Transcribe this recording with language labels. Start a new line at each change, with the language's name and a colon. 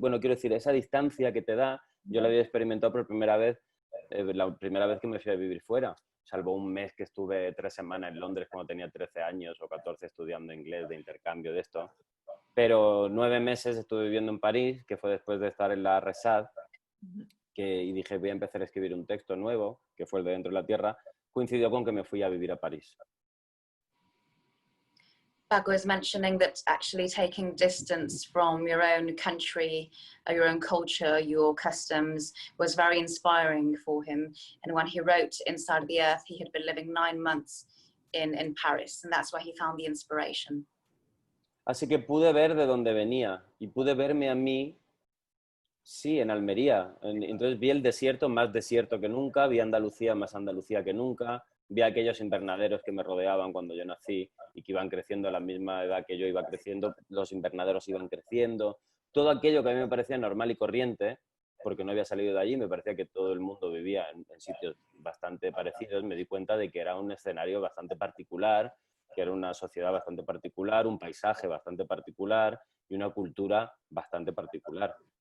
Spanish: Bueno, quiero decir, esa distancia que te da, yo la había experimentado por primera vez, la primera vez que me fui a vivir fuera, salvo un mes que estuve 3 semanas en Londres cuando tenía 13 años o 14 estudiando inglés de intercambio de esto. Pero 9 meses estuve viviendo en París, que fue después de estar en la RESAD, y dije, voy a empezar a escribir un texto nuevo, que fue el de Dentro de la Tierra, coincidió con que me fui a vivir a París.
English: Paco is mentioning that actually taking distance from your own country, your own culture, your customs was very inspiring for him. And when he wrote Inside the Earth, he had been living 9 months in Paris, and that's where he found the inspiration.
Spanish: Así que pude ver de dónde venía y pude verme a mí, sí, en Almería. Entonces vi el desierto más desierto que nunca, vi Andalucía más Andalucía que nunca, vi a aquellos invernaderos que me rodeaban cuando yo nací y que iban creciendo a la misma edad que yo iba creciendo, los invernaderos iban creciendo, todo aquello que a mí me parecía normal y corriente, porque no había salido de allí, me parecía que todo el mundo vivía en sitios bastante parecidos, me di cuenta de que era un escenario bastante particular, que era una sociedad bastante particular, un paisaje bastante particular y una cultura bastante particular.